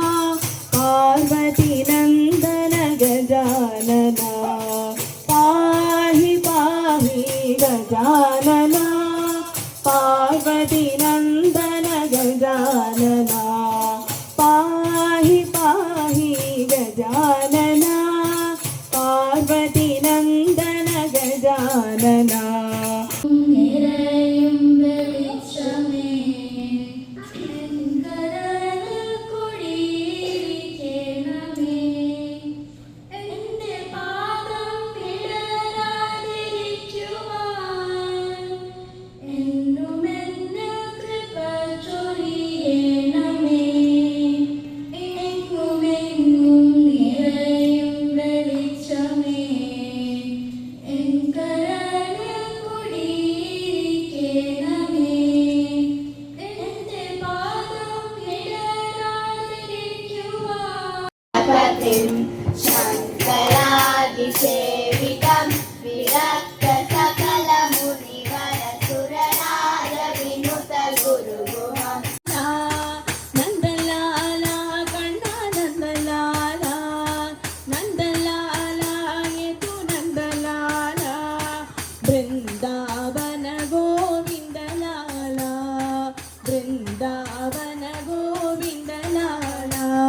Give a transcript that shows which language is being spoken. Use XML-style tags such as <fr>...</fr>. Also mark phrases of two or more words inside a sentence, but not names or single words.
<sa>पार्वतीनन्दन गजानना पाहि पाहि गजानना पार्वतीनन्दन गजानना पाहि पाहि गजानना पार्वतीनन्दन गजानना</sa> <ml>നിറയും വെളിച്ചമേ എങ്കരൽ കുടിയിരിക്കണമേ എന്റെ പാദം ഇടരാതിരിക്കുവാൻ എന്നുമെന്ന് കൃപ ചൊരിയണമേ എങ്ങുമെങ്ങും നിറയും വെളിച്ചമേ എങ്കരൽ കുടിയിരിക്കണമേ എന്റെ പാദം ഇടരാതിരിക്കുവാൻ</ml> <sa>शङ्करादिसेवितं विरक्त सकल मुनिवर सुरनाद विनुत गुरुगुहं नन्दलाला कण्णा नन्दलाला नन्दलाला ये तु नन्दलाला वृन्दावन गोविन्दलाला वृन्दावन गोविन्दलाला</sa>